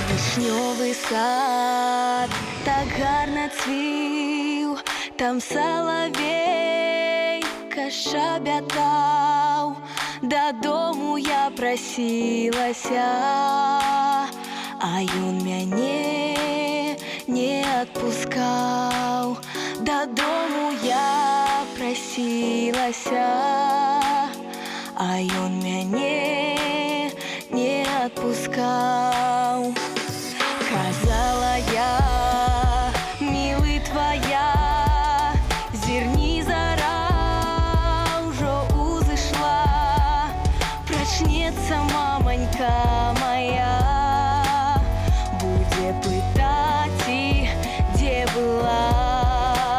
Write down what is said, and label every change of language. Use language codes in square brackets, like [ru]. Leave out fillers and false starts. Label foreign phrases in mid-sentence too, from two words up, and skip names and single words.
[uk] Вишньовий сад так гарно цвів, там соловейка щебетав, додому я просилася, а ён мяне не отпускав. Додому я просилася, а ён мяне не отпускав. Казала я, милый твоя, [be] зерни зара ўжо узышла, прачнецца мамонька моя, будзе пытаць і дзе была.